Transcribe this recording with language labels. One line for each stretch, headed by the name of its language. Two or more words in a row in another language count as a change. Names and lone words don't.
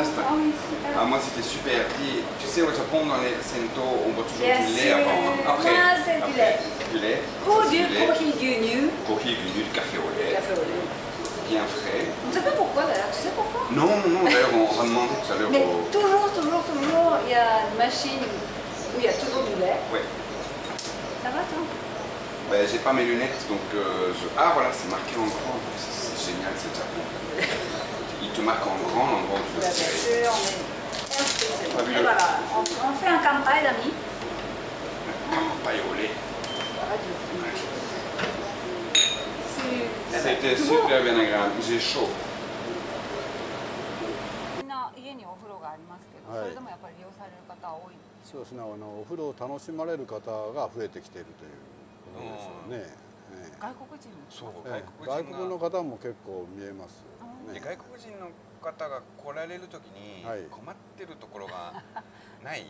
French: Ah, moi c'était super. Tu sais, au Japon, dans les sento, on boit toujours du lait avant. Après, moi, c'est du lait. Du lait.
Japanese: コーヒー牛乳. コーヒー牛乳,
French: du café au lait. Bien frais. On ne sait pas pourquoi d'ailleurs, tu sais pourquoi? Non, d'ailleurs on va demander tout à l'heure. Mais toujours, il y a une machine où il y a toujours du lait. Oui. Ça va toi? Ben, j'ai pas mes lunettes, donc Ah voilà, c'est marqué en grand. C'est génial, c'est Japon. Il te marque en grand l'endroit où tu Bien sûr, mais... Et voilà, on fait un kanpai d'amis. Kanpai au lait. Voilà, c'était super bien agréable. J'ai chaud.
Japanese: 家にお風呂がありますけど。 それでもやっぱり利用される方多い。そうですね、お風呂を楽しまれる方が増えてきているということでしょうね。外国人も。そう、外国の方も結構見えます。で外国人の方が来られるときに困ってるところがない？